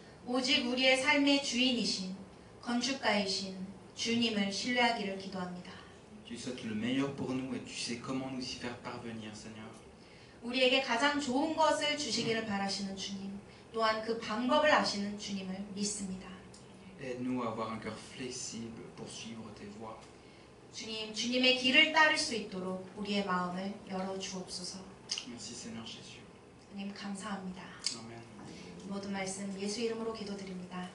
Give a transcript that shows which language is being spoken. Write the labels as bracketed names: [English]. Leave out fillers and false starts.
[Korean] 오직 우리의 삶의 주인이신 건축가이신 주님을 신뢰하기를 기도합니다. [French] Tu souhaites le meilleur pour nous et tu sais comment nous y faire parvenir, Seigneur. [Korean] 우리에게 가장 좋은 것을 주시기를 바라시는 주님, 또한 그 방법을 아시는 주님을 믿습니다. [French] Aide-nous à avoir un cœur flexible pour suivre tes voies. [Korean] 주님, 주님의 길을 따를 수 있도록 우리의 마음을 열어 주옵소서. [French] Merci Seigneur Jésus. [Korean] 주님 감사합니다. [French] Amen. [Korean] 이 모든 말씀 예수 이름으로 기도드립니다.